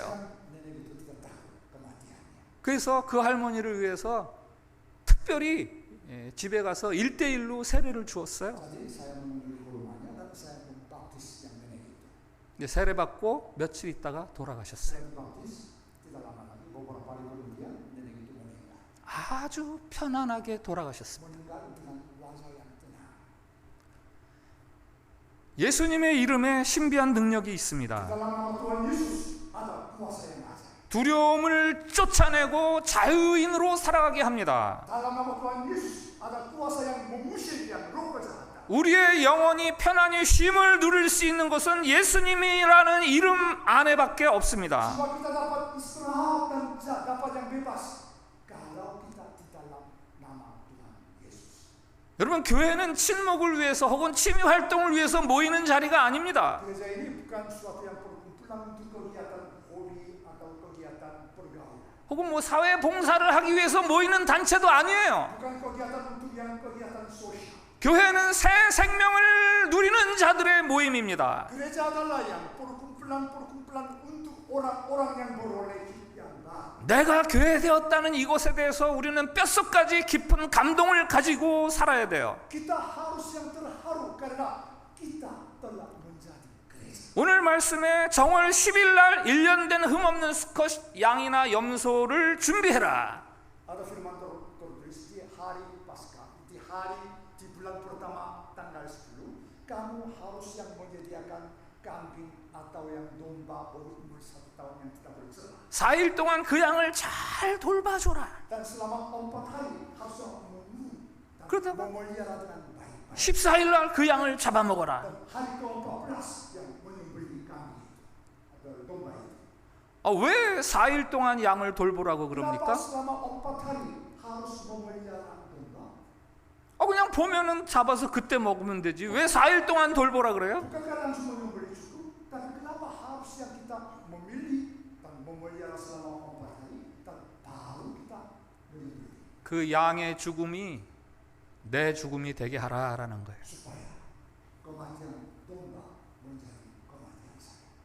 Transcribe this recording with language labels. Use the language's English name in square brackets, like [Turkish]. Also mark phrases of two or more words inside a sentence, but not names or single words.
[Indonesian] Dan nenek itu tidak takut kematiannya. [Korean] 그래서 그 할머니를 위해서 특별히 집에 가서 1대1로 세례를 주었어요. [Indonesian] Jadi saya mengunjungi ke rumahnya dan saya membaptis yang nenek itu. [Korean] 세례 받고 며칠 있다가 돌아가셨어요. [Indonesian] Saya membaptis tidak lama lagi, beberapa hari kemudian nenek itu meninggal. [Korean] 아주 편안하게 돌아가셨습니다. [Indonesian] Meninggal dengan wajah yang tenang. [Korean] 예수님의 이름에 신비한 능력이 있습니다. [Indonesian] Dalam nama Tuhan Yesus ada kuasa yang ajaib. [Korean] 두려움을 쫓아내고 자유인으로 살아가게 합니다. [Indonesian] Dalam nama Tuhan Yesus ada kuasa yang mengusir yang roh kejahatan. [Korean] 우리의 영혼이 편안히 쉼을 누릴 수 있는 것은 예수님이라는 이름 안에밖에 없습니다. [Indonesian] Supaya kita dapat istirahat dan dapat yang bebas kalau kita di dalam nama Tuhan Yesus. [Korean] 여러분, 교회는 친목을 위해서 혹은 취미 활동을 위해서 모이는 자리가 아닙니다. [Indonesian] Gereja ini bukan suatu yang perkumpulan untuk kegiatan hobi atau kegiatan pergaulan. [Korean] 혹은 뭐 사회 봉사를 하기 위해서 모이는 단체도 아니에요. [Indonesian] Bukan kegiatan untuk yang kegiatan sosial. [Korean] 교회는 새 생명을 누리는 자들의 모임입니다. [Indonesian] Gereja adalah yang perkumpulan untuk orang-orang yang beroleh hidup yang baru. [Korean] 내가 교회되었다는 이것에 대해서 우리는 뼈속까지 깊은 감동을 가지고 살아야 돼요. [Indonesian] Kita harus yang terharu karena kita telah menjadi gereja. [Korean] 오늘 말씀에 정월 10일 날 1년 된 흠없는 수컷 양이나 염소를 준비해라. [Indonesian] Ada firman tertulis di hari Paskah, di bulan pertama tanggal 10, kamu harus yang menyediakan kambing atau yang domba berumur 1 tahun yang tidak bercela. [Korean] 4일 동안 그 양을 잘 돌봐줘라. [Indonesian] Dan selama 4 hari harus mengurus dan [Korean] 그러다가 [Indonesian] memelihara dengan baik-baik. [Korean] 14일 날 그 양을 잡아먹어라. [Indonesian] Dan hari ke-14 yang menyembelih kambing itu atau domba itu. [Korean] 왜 4일 동안 양을 돌보라고 [Indonesian] Kenapa [Korean] 그럽니까? [Indonesian] selama 4 hari harus memelihara domba? [Korean] 그냥 보면은 잡아서 그때 먹으면 되지. 왜 4일 동안 돌보라 그래요? [Indonesian] Bukan karena langsung menyembelih cukup, tapi kenapa harus yang kita memilih dan memelihara selama 4 hari dan baru kita menyembelih [Korean] 그 양의 죽음이 내 죽음이 되게 하라라는 거예요. [Indonesian] supaya kematian domba menjadi kematian saya.